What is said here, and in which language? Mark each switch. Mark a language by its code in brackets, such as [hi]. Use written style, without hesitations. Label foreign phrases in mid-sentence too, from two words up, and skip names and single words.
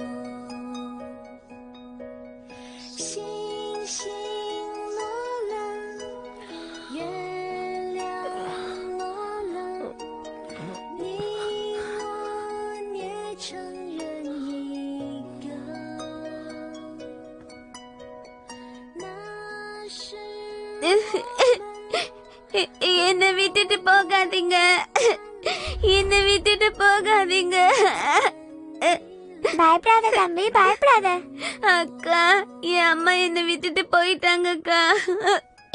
[zh] 星星落了，月亮落了，你我捏成人一个。那是 [ta] என்ன விட்டுட்டு போகாதீங்க, என்ன விட்டுட்டு போகாதீங்க. பயப்படாத தம்பி, பயப்படாத. அக்கா, என் அம்மா என்ன விட்டுட்டு போயிட்டாங்க அக்கா.